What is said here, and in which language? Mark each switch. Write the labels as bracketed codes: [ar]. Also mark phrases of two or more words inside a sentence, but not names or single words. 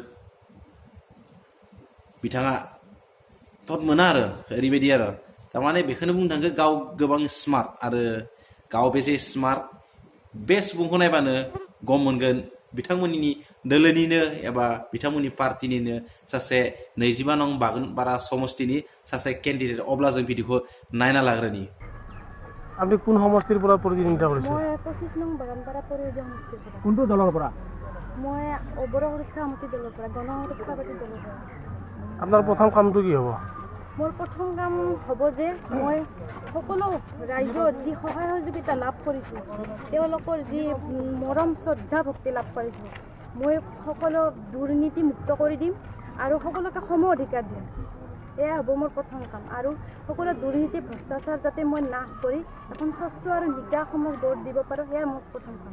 [brx] बिथाङा थट मोना आरो ओरैबायदि आरो थारमाने बेखौनो बुंनो थाङो गाव गोबां स्मार्ट आरो गाव बेसे स्मार्ट बे सुबुंखौ नायबानो गम मोनगोन बिथांमोननि दोलोनिनो एबा बिथांमोननि पार्टीनिनो सासे 25 नं बागानपारा समस्तिनि सासे केन्डिडेट अब्ला जों भिडिअखौ नायना लाग्रोनि [as] আপনি কোন সমষ্টিৰ পৰা প্ৰতিনিধিত্ব কৰিছে মই 25 নং বাগানপাৰা পৰিষদীয় সমষ্টিৰ পৰা কোনটো দলৰ পৰা মই বড়ো সুৰক্ষা সমিতি দলৰ পৰা গণ সুৰক্ষা পাৰ্টি দলৰ পৰা আপোনাৰ প্ৰথম কামটো কি হ'ব মোৰ প্ৰথম কাম হ'ব যে মই সকলো ৰাইজৰ যি সহায় সহযোগিতা লাভ কৰিছোঁ তেওঁলোকৰ যি মৰম শ্ৰদ্ধা ভক্তি লাভ কৰিছোঁ মই সকলো দুৰ্নীতি মুক্ত কৰি দিম আৰু সকলোকে সম অধিকাৰ দিম এয়া হ'ব মোৰ প্ৰথম কাম আৰু সকলো দুৰ্নীতি ভ্ৰষ্টাচাৰ যাতে মই নাশ কৰি এখন স্বচ্ছ আৰু নিকা সমাজ গঢ় দিব পাৰোঁ সেয়া মোৰ প্ৰথম কাম